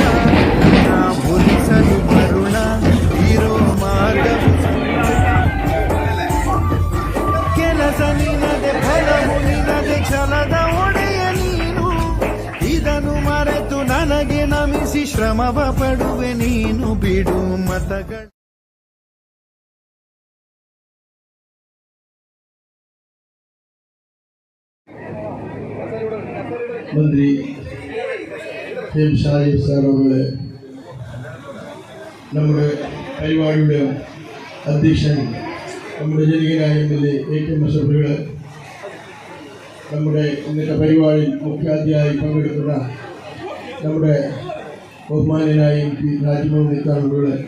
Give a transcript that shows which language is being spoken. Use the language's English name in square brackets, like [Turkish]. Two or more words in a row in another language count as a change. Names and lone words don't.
[Kannada] ನನ್ನ ಒಲಿಸಲು ಮರುಳ ಇರೋ ಮಾರ್ಗವು ಕೆಲಸ ನಿನದೆ ಫಲವು ನಿನದೆ ಛಲದ ಒಡೆಯ ನೀನು. ಇದನ್ನು ಮರೆತು ನನಗೆ ನಮಿಸಿ ಶ್ರಮವ ಪಡುವೆ ನೀನು. ಬಿಡು ಮತಗಳ [Malayalam] മന്ത്രി എം ഷാജിദ് സാർ അവരുടെ നമ്മുടെ പരിപാടിയുടെ അധ്യക്ഷൻ നമ്മുടെ ജനകീയനായ MLA AK അഷ്റഫുകൾ, നമ്മുടെ ഇന്നത്തെ പരിപാടിയിൽ മുഖ്യാതിഥിയായി പങ്കെടുക്കുന്ന നമ്മുടെ ബഹുമാന്യനായ MP രാജ്മോഹൻ ഉണ്ണിത്താനുകൾ,